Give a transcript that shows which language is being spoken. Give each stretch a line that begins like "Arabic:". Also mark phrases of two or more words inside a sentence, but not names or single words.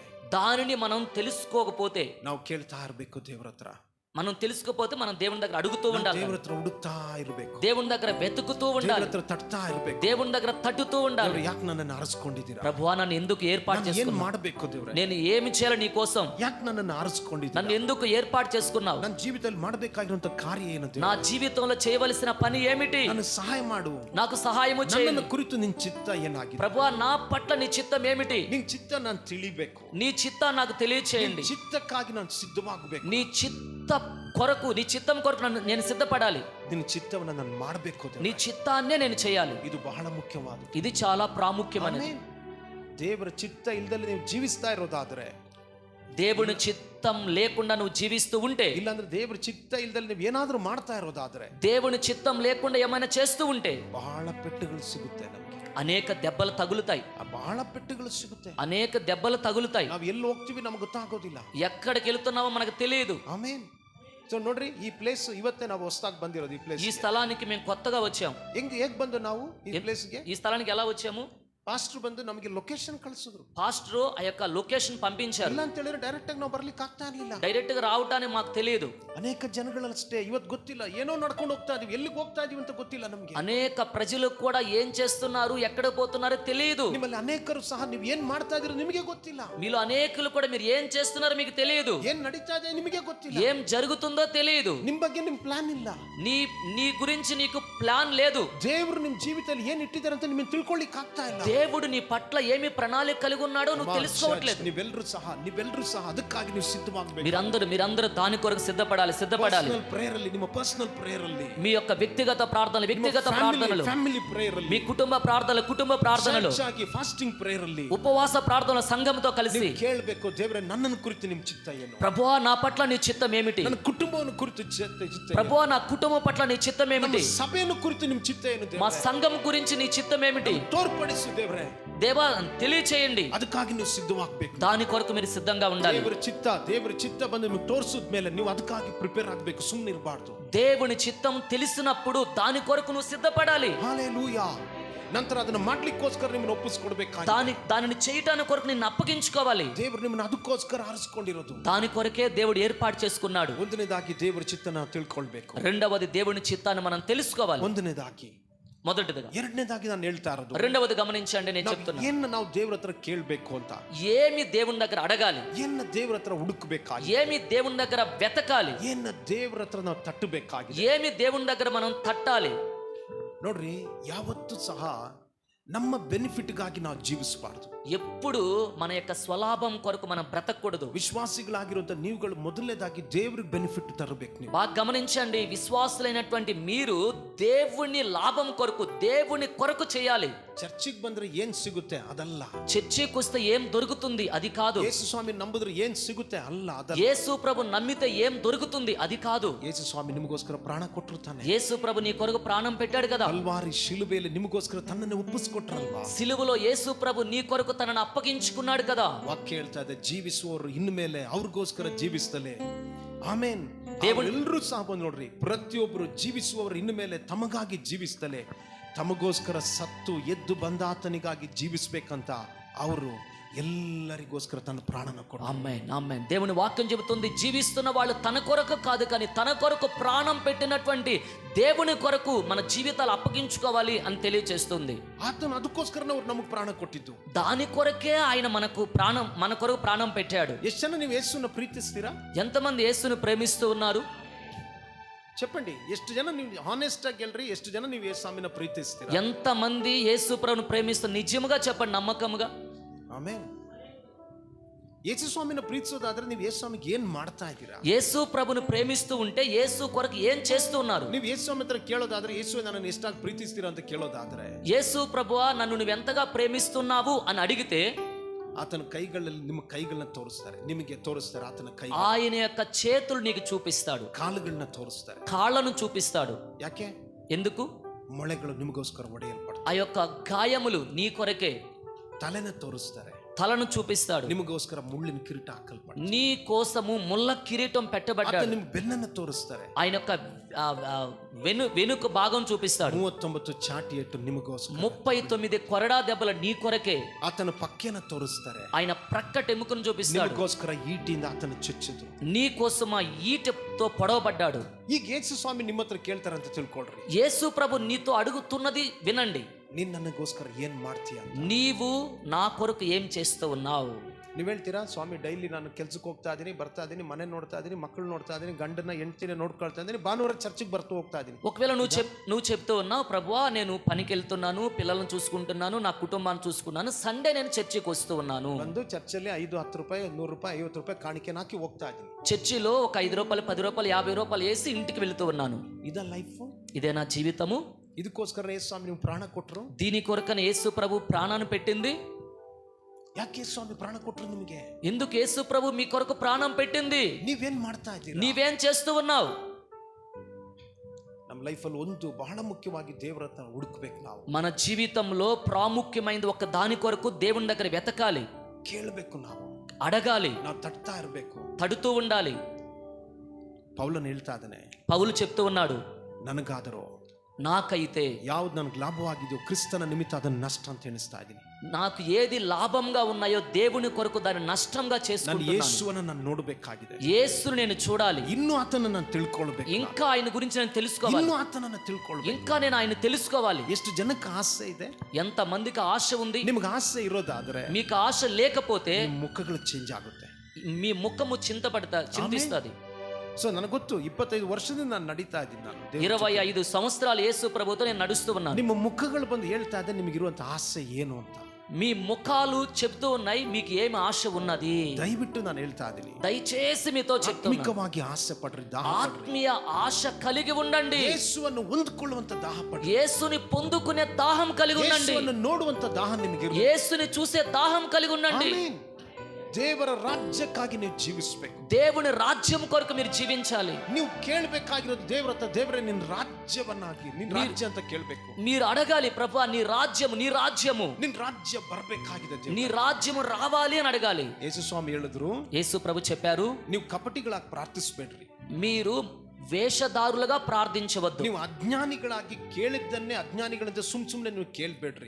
Telugu: దానిని మనం తెలుసుకోకపోతే,
Kannada: ನಾವು ಕೇಳ್ತಾ ಇರಬೇಕು ದೇವ್ರ ಹತ್ರ.
Telugu: మనం తెలుసుకోకపోతే మనం దేవుని దగ్గర అడుగుతూ ఉండాలి,
Kannada: ದೇವ್ರ ಹತ್ರ ಹುಡುಕ್ತಾ ಇರಬೇಕು,
Telugu: దేవుని దగ్గర వెతుకుతూ
Kannada: ದೇವ್ರ
Telugu: ఉండాలి,
Kannada: ಹತ್ರ ತಟ್ತಾ ಇರಬೇಕು.
Telugu: దేవుని దగ్గర తట్టుతూ ఉండాలి.
Kannada: ಯಾಕೆ ನನ್ನನ್ನು ಆರಿಸ್ಕೊಂಡಿದ್ದೀರಾ?
Telugu: ప్రభువా, నన్ను ఎందుకు ఏర్పాటు ఏం చేసుకున్నావు?
Kannada: ಮಾಡಬೇಕು ದೇವ್ರೆ?
Telugu: నేను ఏమి చేయాలి నీ కోసం?
Kannada: ಯಾಕೆ ನನ್ನನ್ನು ಆರಿಸ್ಕೊಂಡಿದ್ದೀರಾ?
Telugu: నన్ను ఎందుకు ఏర్పాటు చేసుకున్నావు?
Kannada: ನನ್ನ ಜೀವಿತದಲ್ಲಿ ಮಾಡಬೇಕಾಗಿರುವಂತ ಕಾರ್ಯ ಏನು ದೇವ್ರೆ?
Telugu: నా జీవితంలో చేయవలసిన పని ఏమిటి?
Kannada: ನನ್ನ సహాయ ಮಾಡು.
Telugu: నాకు సహాయము చేయండి.
Kannada: ನನ್ನನ್ನು ಕುರಿತು ನಿನ್ನ ಚಿತ್ತ ಏನಾಗಿದೆ?
Telugu: ప్రభువా, నా పట్ల నీ చిత్తం ఏమిటి?
Kannada: ನಿನ್ನ ಚಿತ್ತ ನಾನು ತಿಳಿಬೇಕು.
Telugu: నీ చిత్తాన్ని నాకు తెలియచేయండి.
Kannada: ಚಿತ್ತಕ್ಕಾಗಿ ನಾನು ಸಿದ್ಧವಾಗಬೇಕು.
Telugu: నీ చిత్త కొరకు, నీ చిత్తం కొరకు నేను సిద్ధపడాలి.
Kannada: ನಿನ್ನ ಚಿತ್ತವನ್ನು ನಾನು ಮಾಡಬೇಕು.
Telugu: నీ చిత్తాన్నే నేను చేయాలి.
Kannada: ಇದು ಬಹಳ ಮುಖ್ಯವಾದ.
Telugu: ఇది చాలా ప్రాముఖ్యమైనది.
Kannada: ದೇವರ ಚಿತ್ತ ಇಲ್ಲದೆ ನೀವು ಜೀವಿಸ್ತಾ ಇರೋದಾದ್ರೆ,
Telugu: దేవుని చిత్తం లేకుండా నువ్వు జీవిస్తూ ఉంటే,
Kannada: ಇಲ್ಲಾಂದ್ರೆ ದೇವರ ಚಿತ್ತ ಇಲ್ಲದೆ ನೀವು ಏನಾದರೂ ಮಾಡ್ತಾ ಇರೋದಾದ್ರೆ,
Telugu: దేవుని చిత్తం లేకుండా ఏమైనా చేస్తూ ఉంటే
Kannada: ಬಹಳ ಪೆಟ್ಟುಗಳು ಸಿಗುತ್ತೆ ನಮಗೆ.
Telugu: అనేక దెబ్బలు తగులుతాయి.
Kannada: ಬಹಳ ಪೆಟ್ಟುಗಳು ಸಿಗುತ್ತೆ.
Telugu: అనేక దెబ్బలు తగులుతాయి.
Kannada: ನಾವು ಎಲ್ಲಿ ಹೋಗ್ತೀವಿ ನಮಗೆ ಗೊತ್ತಾಗೋದಿಲ್ಲ.
Telugu: ఎక్కడికి వెళ్తున్నావో మనకు తెలియదు.
Kannada: ಆಮೇನ್. ಸೊ ನೋಡ್ರಿ, ಈ ಪ್ಲೇಸ್ ಇವತ್ತೇ ನಾವು ಹೊಸದಾಗಿ ಬಂದಿರೋದು. ಈ ಪ್ಲೇಸ್,
Telugu: ఈ స్థలానికి మేము కొత్తగా వచ్చాము.
Kannada: ಹೇಗ್ ಬಂದು ನಾವು ಈ ಪ್ಲೇಸ್ಗೆ?
Telugu: ఈ స్థలానికి ఎలా వచ్చాము?
Kannada: ಪಾಸ್ಟರ್ ಬಂದು ನಮಗೆ ಲೊಕೇಶನ್ ಕಳಿಸಿದ್ರು.
Telugu: పాస్టర్ ఆ యొక్క లొకేషన్ పంపించారు.
Kannada: ಇಲ್ಲ ಅಂತ ಹೇಳಿದ್ರೆ ಡೈರೆಕ್ಟ್ ಆಗಿ ನಾವು ಬರ್ಲಿಕ್ಕೆ ಆಗ್ತಾ ಇರ್ಲಿಲ್ಲ.
Telugu: డైరెక్ట్ గా రావడానికి మాకు తెలియదు.
Kannada: ಅನೇಕ ಜನಗಳಷ್ಟೇ ಇವತ್ತು ಗೊತ್ತಿಲ್ಲ, ಏನೋ ನಡ್ಕೊಂಡು ಹೋಗ್ತಾ ಇದೀವಿ, ಎಲ್ಲಿಗೆ ಹೋಗ್ತಾ ಇದೀವಿ ಅಂತ ಗೊತ್ತಿಲ್ಲ ನಮಗೆ.
Telugu: అనేక ప్రజలకు కూడా ఏం చేస్తున్నారు, ఎక్కడ పోతున్నారో తెలియదు.
Kannada: ನಿಮ್ಮಲ್ಲಿ ಅನೇಕರು ಸಹ ನೀವು ಏನ್ ಮಾಡ್ತಾ ಇದೀರೋ ನಿಮಗೆ ಗೊತ್ತಿಲ್ಲ.
Telugu: మీలో అనేకులు కూడా మీరు ఏం చేస్తున్నారో మీకు తెలియదు.
Kannada: ಏನ್ ನಡೀತಾ ಇದೆ ನಿಮಗೆ ಗೊತ್ತಿಲ್ಲ.
Telugu: ఏం జరుగుతుందో తెలియదు.
Kannada: ನಿಮ್ ಬಗ್ಗೆ ನಿಮ್ ಪ್ಲಾನ್ ಇಲ್ಲ.
Telugu: నీ గురించి నీకు ప్లాన్ లేదు.
Kannada: ದೇವರು ನಿಮ್ ಜೀವಿತದಲ್ಲಿ ಏನ್ ಇಟ್ಟಿದ್ದಾರೆ ಅಂತ ನಿಮಗೆ ತಿಳ್ಕೊಳ್ಳಿಕ್ಕೆ ಆಗ್ತಾ ಇಲ್ಲ.
Telugu: దేవుడు నీ పట్ల ఏమి ప్రణాళిక కలిగి ఉన్నాడో నువ్వు తెలుసుకోవట్లేదు.
Kannada: ನೀವೆಲ್ಲರೂ ಸಹ ಅದಕ್ಕಾಗಿ ನೀವು ಸಿದ್ಧವಾಗಬೇಕು.
Telugu: మీరందరూ దాని కొరకు సిద్ధపడాలి.
Kannada: ಪ್ರೇಯರ್ ಅಲ್ಲಿ, ನಿಮ್ಮ
English: personal prayer
Kannada: ಅಲ್ಲಿ,
Telugu: మీ యొక్క వ్యక్తిగత ప్రార్థనలు,
English: family prayer
Kannada: ಅಲ್ಲಿ,
Telugu: మీ కుటుంబ ప్రార్థనలు,
English: fasting prayer
Kannada: ಅಲ್ಲಿ,
Telugu: ఉపవాస ప్రార్థనల సంఘంతో కలిసి
Kannada: ಕೇಳಬೇಕು, ದೇವರೇ ನನ್ನನ್ನು ಕುರಿತು ನಿಮ್ಮ ಚಿತ್ತ ಏನು?
Telugu: ప్రభువా, నా పట్ల నీ చిత్తం ఏమిటి?
Kannada: ನನ್ನ ಕುಟುಂಬವನ್ನು ಕುರಿತು ಚಿತ್ತ,
Telugu: ప్రభువా, నా కుటుంబం పట్ల నీ చిత్తం ఏమిటి?
Kannada: ಸಭೆಯನ್ನು ಕುರಿತು ನಿಮ್ಮ ಚಿತ್ತ ಏನು?
Telugu: మా సంఘం గురించి నీ చిత్తం ఏమిటి?
Kannada: ತೋರ್ಪಡಿಸು ದೇವರೇ.
Telugu: దేవా, తెలియచేయండి.
Kannada: ಅದಕ್ಕಾಗಿ ನೀವು ಸಿದ್ಧವಾಗಬೇಕು.
Telugu: దాని కొరకు మీరు సిద్ధంగా ఉండాలి.
Kannada: ದೇವರ ಚಿತ್ತ ಬಂದು ನೀವು ತೋರಿಸಿದ ಮೇಲೆ ನೀವು ಅದಕ್ಕಾಗಿ ಪ್ರಿಪೇರ್ ಆಗಬೇಕು. ಸುಮ್ಮನೆ ಇರಬಾರ್ದು.
Telugu: దేవుని చిత్తం తెలిసినప్పుడు దాని కొరకు నువ్వు సిద్ధపడాలి. హల్లెలూయా.
Kannada: ನಂತರ ಅದನ್ನ ಮಾಡ್ಲಿಕ್ಕೋಸ್ಕರ ನಿಮ್ಮನ್ನು ಒಪ್ಪಿಸಿಕೊಡ್ಬೇಕಾಗಿ,
Telugu: దానిని చేయటానికి కొరకు నిన్ను అప్పగించుకోవాలి.
Kannada: ದೇವರು ನಿಮ್ಮನ್ನು ಅದಕ್ಕೋಸ್ಕರ ಆರಿಸಿಕೊಂಡಿರೋದು.
Telugu: దాని కొరకే దేవుడు ఏర్పాటు చేసుకున్నాడు.
Kannada: ಒಂದನೇದಾಗಿ ದೇವರ ಚಿತ್ತನ ತಿಳ್ಕೊಳ್ಬೇಕು.
Telugu: రెండవది దేవుని చిత్తాన్ని మనం తెలుసుకోవాలి.
Kannada: ಒಂದನೇದಾಗಿ.
Telugu: మొదటిదిగా.
Kannada: ಎರಡನೇದಾಗಿ ನಾನು ಹೇಳ್ತಾ ಇರೋದು,
Telugu: రెండవది గమనించండి, నేను చెప్తున్నా.
Kannada: ಏನ್ನ ನಾವು ದೇವರ ಹತ್ರ ಕೇಳಬೇಕು ಅಂತ,
Telugu: ఏమి దేవుని దగ్గర అడగాలి,
Kannada: ಏನ್ನ ದೇವರ ಹತ್ರ ಹುಡುಕಬೇಕಾಗಿ,
Telugu: ఏమి దేవుని దగ్గర వెతకాలి,
Kannada: ಏನ್ನ ದೇವರ ಹತ್ರ ನಾವು ತಟ್ಟಬೇಕಾಗಿ,
Telugu: ఏమి దేవుని దగ్గర మనం తట్టాలి.
Kannada: ನೋಡ್ರಿ, ಯಾವತ್ತೂ ಸಹ ನಮ್ಮ ಬೆನಿಫಿಟ್ಗಾಗಿ ನಾವು ಜೀವಿಸಬಾರ್ದು.
Telugu: ఎప్పుడు మన యొక్క స్వలాభం కొరకు మనం బ్రతకూడదు.
Kannada: విశ్వాసిಗಳಾಗಿರುವಂತ ನೀವುಗಳು ಮೊದಲನೇದಾಗಿ ದೇವರಿಗೆ ಬೆನಿಫಿಟ್ ತರಬೇಕು. ನೀವು
Telugu: బాగా గమనించండి, విశ్వాసులైనటువంటి మీరు దేవుని లాభం కొరకు, దేవుని కొరకు చేయాలి.
Kannada: ಚರ್ಚಿಗೆ ಬಂದ್ರೆ ಏನ್ ಸಿಗುತ್ತೆ ಅದಲ್ಲ.
Telugu: చర్చికి వస్తే ఏం దొరుకుతుంది అది కాదు.
Kannada: ಯೇಸು ಸ್ವಾಮಿ ನಂಬಿದ್ರೆ ಏನ್ ಸಿಗುತ್ತೆ ಅಲ್ಲ ಅದಲ್ಲ.
Telugu: యేసు ప్రభు నమ్మితే ఏం దొరుకుతుంది అది కాదు.
Kannada: ಯೇಸು ಸ್ವಾಮಿ ನಿಮಗೋಸ್ಕರ ಪ್ರಾಣ ಕೊಟ್ಟರು ತಾನೆ.
Telugu: యేసు ప్రభు నీ కొరకు ప్రాణం పెట్టాడు కదా.
Kannada: ಕಲ್ವಾರಿ ಶಿಲುಬೆಯಲ್ಲಿ ನಿಮಗೋಸ್ಕರ ತನ್ನನ್ನು ಒಪ್ಪಿಸಿಕೊಟ್ರಲ್ವಾ.
Telugu: సిలువలో యేసు ప్రభు నీ కొరకు తనను అప్పగించుకున్నాడు కదా.
Kannada: ವಾಕ್ಯ ಹೇಳ್ತಾ ಇದೆ, ಜೀವಿಸುವವರು ಇನ್ಮೇಲೆ ಅವ್ರಿಗೋಸ್ಕರ ಜೀವಿಸ್ತಲೇ. ಆಮೇನ್. ದೇವರು ಎಲ್ಲರೂ ಸಹ ಬಂದು ನೋಡ್ರಿ, ಪ್ರತಿಯೊಬ್ಬರು ಜೀವಿಸುವವರು ಇನ್ಮೇಲೆ ತಮಗಾಗಿ ಜೀವಿಸ್ತಲೇ, ತಮಗೋಸ್ಕರ ಸತ್ತು ಎದ್ದು ಬಂದಾತನಿಗಾಗಿ ಜೀವಿಸ್ಬೇಕಂತ ಅವರು ಎಲ್ಲರಿಗೋಸ್ಕರ ತನ್ನ ಪ್ರಾಣನ ಕೊಡ.
Telugu: ఆమేన్ ఆమేన్. దేవుని వాక్యం చెబుతుంది, జీవిస్తున్న వాళ్ళు తన కొరకు కాదు కానీ తన కొరకు ప్రాణం పెట్టినటువంటి దేవుని కొరకు మన జీవితాలు అప్పగించుకోవాలి అని తెలియజేస్తుంది.
Kannada: ಆತನು ಅದಕ್ಕೋಸ್ಕರನೇ ಅವ್ರು ನಮಗೆ ಪ್ರಾಣ ಕೊಟ್ಟಿದ್ದು.
Telugu: దాని కొరకే ఆయన మన కొరకు ప్రాణం పెట్టాడు.
Kannada: ಎಷ್ಟು ಜನ ನೀವು ಯೇಸುವನ್ನು ಪ್ರೀತಿಸ್ತೀರಾ?
Telugu: ఎంతమంది యేసును ప్రేమిస్తూ ఉన్నారు చెప్పండి.
Kannada: ಎಷ್ಟು ಜನ ನೀವು ಹಾನೆಸ್ಟ್ ಆಗಿ ಹೇಳ್ರಿ, ಎಷ್ಟು ಜನ ನೀವು ಯೇಸು ಸ್ವಾಮಿನ ಪ್ರೀತಿಸ್ತೀರಾ?
Telugu: ఎంతమంది యేసు ప్రభువును ప్రేమిస్తారు? నిజముగా చెప్పండి, నమ్మకముగా.
Kannada: ಆಮೇನ್. ಯೇಸು ಸ್ವಾಮಿನ ಪ್ರೀತಿಸೋದಾದ್ರೆ ನೀವು ಯೇಸು ಸ್ವಾಮಿಗೆ ಏನ್ ಮಾಡ್ತಾ ಇದ್ದೀರಾ?
Telugu: యేసు ప్రభువును ప్రేమిస్తూ ఉంటే యేసు కొరకు ఏం చేస్తూ ఉన్నారు?
Kannada: ನೀವು ಯೇಸು ಸ್ವಾಮಿ ಹತ್ರ ಕೇಳೋದಾದ್ರೆ, ಯೇಸು ನನ್ನನ್ನು ಎಷ್ಟಾಗಿ ಪ್ರೀತಿಸ್ತೀರಾ ಅಂತ ಕೇಳೋದಾದ್ರೆ,
Telugu: యేసు ప్రభువా నన్ను నువ్వు ఎంతగా ప్రేమిస్తున్నావు అని అడిగితే
Kannada: ಆತನ ಕೈಗಳಲ್ಲಿ ನಿಮ್ಮ ಕೈಗಳನ್ನ ತೋರಿಸ್ತಾರೆ, ನಿಮಗೆ ತೋರಿಸ್ತಾರೆ. ಆತನ ಕೈ,
Telugu: ఆయన యొక్క చేతులు నీకు చూపిస్తాడు,
Kannada: ಕಾಲುಗಳನ್ನ ತೋರಿಸ್ತಾರೆ,
Telugu: కాళ్ళను చూపిస్తాడు.
Kannada: ಯಾಕೆ?
Telugu: ఎందుకు?
Kannada: ಮೊಳೆಗಳು ನಿಮಗೋಸ್ಕರ ಒಡೆಯಲ್ಪಡ್ತಾರೆ.
Telugu: ఆ యొక్క గాయములు నీ కొరకే.
Kannada: ತಲೆನ ತೋರಿಸ್ತಾರೆ,
Telugu: తలను చూపిస్తాడు,
Kannada: ನಿಮಗೋಸ್ಕರ ಮುಳ್ಳಿನ ಕಿರೀಟ ಹಾಕಲ್ಪಡ್ತಾರೆ.
Telugu: నీ కోసము ముళ్ళ కిరీటం పెట్టబడ్డాడు.
Kannada: ನಿಮ್ಮ ಬೆನ್ನನ್ನು ತೋರಿಸ್ತಾರೆ,
Telugu: ఆయన యొక్క వెనుక భాగం చూపిస్తాడు.
Kannada: 39 ಚಾಟಿ ಏಟು ನಿಮಗೋಸ್ಕರ,
Telugu: 39 కొరడా దెబ్బల నీ కొరకే.
Kannada: ಆತನ ಪಕ್ಕೆನ ತೋರಿಸ್ತಾರೆ,
Telugu: ఆయన ప్రక్కటెముకను చూపిస్తాడు.
Kannada: ನಿಮಗೋಸ್ಕರ ಈಟಿಯಿಂದ ಆತನ ಚುಚ್ಚಿದ್ರು,
Telugu: నీ కోసం ఆ ఈటెతో పొడవబడ్డాడు.
Kannada: ಈಗ ಯೇಸು ಸ್ವಾಮಿ ನಿಮ್ಮ ಹತ್ರ ಕೇಳ್ತಾರಂತ ತಿಳ್ಕೊಳ್ರಿ.
Telugu: యేసు ప్రభు నీతో అడుగుతున్నది వినండి,
Kannada: ನೀನ್ ನನಗೋಸ್ಕರ ಏನ್ ಮಾಡ್ತೀಯ?
Telugu: నీవు నా కొరకు ఏం చేస్తూ ఉన్నావు?
Kannada: ನೀವ್ ಹೇಳ್ತೀರಾ, ಸ್ವಾಮಿ ಡೈಲಿ ನಾನು ಕೆಲ್ಸಕ್ಕೆ ಹೋಗ್ತಾ ಇದೀನಿ, ಬರ್ತಾ ಇದೀನಿ, ಮನೆ ನೋಡ್ತಾ ಇದೀನಿ, ಮಕ್ಕಳು ನೋಡ್ತಾ ಇದೀನಿ, ಗಂಡನ ಹೆಂಡತಿನ ನೋಡ್ಕೊಳ್ತಾ ಇದೀನಿ, ಭಾನುವಾರ ಚರ್ಚಿಗೆ ಬರ್ತಾ ಹೋಗ್ತಾ ಇದೀನಿ.
Telugu: ఒకవేళ నువ్వు చెప్తూ ఉన్నావు, ప్రభువా నేను పనికి వెళ్తున్నాను, పిల్లలను చూసుకుంటున్నాను, నా కుటుంబాన్ని చూసుకున్నాను, సండే నేను చర్చికి వస్తూ ఉన్నాను,
Kannada: ಬಂದು ಚರ್ಚಲ್ಲಿ 5, 10 ರೂಪಾಯಿ, 100 ರೂಪಾಯಿ, 50 ರೂಪಾಯಿ ಕಾಣಿಕೆನ ಹಾಕಿ ಹೋಗ್ತಾ ಇದೀನಿ,
Telugu: చర్చిలో ఒక 5 రూపాయలు, 10 రూపాయలు, 50 రూపాయలు వేసి ఇంటికి వెళ్తూ ఉన్నాను.
Kannada: ಇದ ಲೈಫ್?
Telugu: ఇదే నా జీవితము?
Kannada: ಇದಕ್ಕೋಸ್ಕರ ಯೇಸು ಸ್ವಾಮಿ ನೀವು ಪ್ರಾಣ ಕೊಟ್ರು.
Telugu: దీని కొరకన యేసు ప్రభు ప్రాణాన్ని పెట్టింది.
Kannada: ಯಾಕೆ ಯೇಸು ಸ್ವಾಮಿ ಪ್ರಾಣ ಕೊಟ್ರು ನಿಮಗೆ?
Telugu: ఎందుకు యేసు ప్రభు మీ కొరకు ప్రాణం పెట్టింది?
Kannada: ನೀವೇನ್ ಮಾಡ್ತಾ ಇದ್ದೀರಾ?
Telugu: నీవేం చేస్తూ ఉన్నావు?
Kannada: ನಮ್ಮ ಲೈಫಲ್ಲಿ ಒಂದು ಬಹಳ ಮುಖ್ಯವಾಗಿ ದೇವರ ಹತ್ರ ಹುಡುಕ್ಬೇಕು. ನಾವು
Telugu: మన జీవితంలో ప్రాముఖ్యమైనది ఒక దాని కొరకు దేవుని దగ్గర వెతకాలి,
Kannada: ಕೇಳಬೇಕು, ನಾವು
Telugu: అడగాలి,
Kannada: ನಾವು ತಟ್ತಾ ಇರಬೇಕು,
Telugu: తడుతూ ఉండాలి.
Kannada: ಪೌಲನು ಹೇಳ್ತಾ ಇದ್ದಾನೆ,
Telugu: పౌలు చెప్తూ ఉన్నాడు,
Kannada: ನನಗಾದರೂ
Telugu: నాకైతే
Kannada: ಯಾವ್ದು ನನಗೆ ಲಾಭವಾಗಿದೆಯೋ ಕ್ರಿಸ್ತನ ನಿಮಿತ್ತ ಅದನ್ನು ನಷ್ಟ ಅಂತ ಎಣಿಸ್ತಾ ಇದ್ದೀನಿ.
Telugu: నాకు ఏది లాభంగా ఉన్నాయో దేవుని కొరకు దాన్ని నష్టంగా
Kannada: ನಾನು
Telugu: చేసుకుంటున్నాను.
Kannada: ಯೇಸುವನ್ನು ನಾನು ನೋಡಬೇಕಾಗಿದೆ,
Telugu: యేసును నేను చూడాలి,
Kannada: ಇನ್ನು ಆತನನ್ನು ನಾನು ತಿಳ್ಕೊಳ್ಬೇಕು,
Telugu: ఇంకా ఆయన గురించి నేను తెలుసుకోవాలి,
Kannada: ಇನ್ನು ಆತನನ್ನು ತಿಳ್ಕೊಳ್ಬೇಕು.
Telugu: ఇంకా నేను ఆయన తెలుసుకోవాలి.
Kannada: ಎಷ್ಟು ಜನಕ್ಕೆ ಆಸೆ ಇದೆ?
Telugu: ఎంత మందికి ఆశ ఉంది?
Kannada: ನಿಮ್ಗೆ ಆಸೆ ಇರೋದಾದ್ರೆ
Telugu: మీకు ఆశ లేకపోతే
Kannada: ನಿಮ್ಮ ಮುಖಗಳು ಚೇಂಜ್ ಆಗುತ್ತೆ,
Telugu: మీ ముఖము చింతిస్తుంది.
Kannada: ಸೊ ನನಗೆ ಗೊತ್ತು, 25 ವರ್ಷದಿಂದ ನಾನು ನಡೀತಾ ಇದ್ದೀನಿ, ನಾನು
Telugu: 25 సంవత్సరాలు యేసు ప్రభుతో నేను నడుస్తూ ఉన్నాను.
Kannada: ನಿಮ್ಮ ಮುಖಗಳು ಬಂದು ಹೇಳ್ತಾ ಇದೆ ನಿಮಗಿರುವಂತ ಆಸೆ ಏನು ಅಂತ.
Telugu: మీ ముఖాలు చెప్తూ ఉన్నాయి మీకు ఏమి ఆశ ఉన్నది.
Kannada: దయವಿಟ್ಟು ನಾನು ಹೇಳ್ತಾ ಇದ್ದೀನಿ,
Telugu: దయచేసి మీతో చెప్తున్నాను,
Kannada: ಆತ್ಮಿಕವಾಗಿ ಆಸೆ ಪಡ್ರಿ,
Telugu: ఆత్మీయ ఆశ కలిగి ఉండండి,
Kannada: ಯೇಸುವನ್ನು ಹೊಂದಿಕೊಳ್ಳುವಂತ ದಾಹ ಪಡ್ರಿ,
Telugu: యేసుని పొందుకునే దాహం కలిగి ఉండండి,
Kannada: ಯೇಸುವನ್ನು ನೋಡುವಂತ ದಾಹ ನಿಮಗೆ ಇರಲಿ,
Telugu: యేసుని చూసే దాహం కలిగి ఉండండి.
Kannada: ಆಮೆನ್. ದೇವರ ರಾಜ್ಯಕ್ಕಾಗಿ ನೀವು ಜೀವಿಸಬೇಕು,
Telugu: దేవుని రాజ్యం కొరకు మీరు జీవించాలి.
Kannada: ನೀವು ಕೇಳಬೇಕಾಗಿರೋದು ದೇವರ ಹತ್ರ, ದೇವರೇ ನಿನ್ನ ರಾಜ್ಯವನ್ನಾಗಿ, ನಿನ್ನ ರಾಜ್ಯ ಅಂತ ಕೇಳಬೇಕು.
Telugu: మీరు అడగాలి, ప్రభువా నీ రాజ్యము, నీ రాజ్యము,
Kannada: ನಿನ್ನ ರಾಜ್ಯ ಬರಬೇಕಾಗಿದೆ,
Telugu: నీ రాజ్యము రావాలి అని అడగాలి.
Kannada: ಯೇಸು ಸ್ವಾಮಿ ಹೇಳಿದ್ರು,
Telugu: యేసు ప్రభు చెప్పారు,
Kannada: ನೀವು ಕಪಟಿಗಳಾಗಿ ಪ್ರಾರ್ಥಿಸಬೇಡ್ರಿ,
Telugu: మీరు వేషధారులుగా ప్రార్థించవద్దు,
Kannada: ನೀವು ಅಜ್ಞಾನಿಗಳಾಗಿ ಕೇಳಿದ್ದನ್ನೇ ಅಜ್ಞಾನಿಗಳಿಂದ ಸುಮ್ಮನೆ ನೀವು ಕೇಳಬೇಡ್ರಿ,